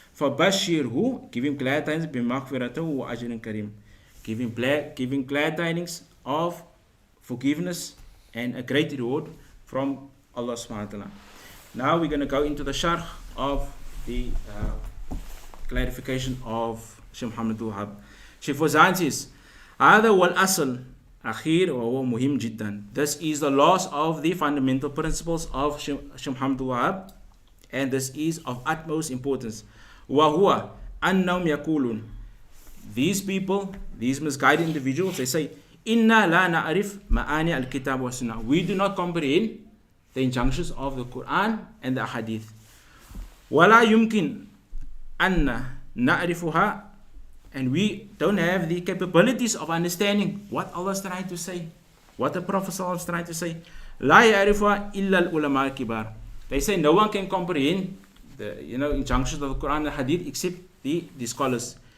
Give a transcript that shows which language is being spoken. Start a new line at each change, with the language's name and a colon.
English: فَبَشِّرْهُ, give him glad tidings,
Arabic: بِمَغْفِرَةٍ وَأَجْرٍ كَرِيمٍ,
English: giving glad tidings of forgiveness and a great reward from Allah subhanahu wa ta'ala. Now we're going to go into the sharh of the clarification of Shaykh Muhammad Wahaab. Shaykh Fawzaan says,
Arabic: هذا والأصل أخير وهو مهم جدا.
English: This is the last of the fundamental principles of Shaykh Muhammad Wahaab, and this is of utmost importance.
Arabic: وهو أنهم يقولون,
English: these people, these misguided individuals, they say,
Arabic: إنا لا نعرف معاني الكتاب والسنة.
English: We do not comprehend the injunctions of the Quran and the Hadith.
Arabic: ولا يمكن أن نعرفها,
English: and we don't have the capabilities of understanding what Allah is trying to say, what the Prophet is trying to say.
Arabic: لا يعرفها إلا العلماء الكبار.
English: They say no one can comprehend the injunctions of the Quran and the Hadith except the scholars.